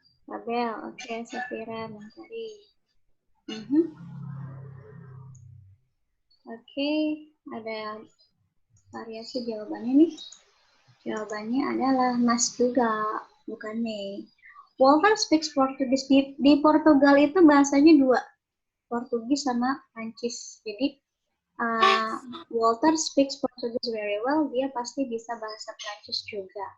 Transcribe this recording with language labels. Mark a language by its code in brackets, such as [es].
[id] Abel, oke, Safira, Mentari. Oke, ada variasi jawabannya nih. Jawabannya adalah mas juga, bukan may. [en] Walter speaks Portuguese. [id] Di Portugal itu bahasanya 2, Portugis sama Prancis. [en] Jadi Walter speaks Portuguese very well. [id] Dia pasti bisa bahasa Prancis juga.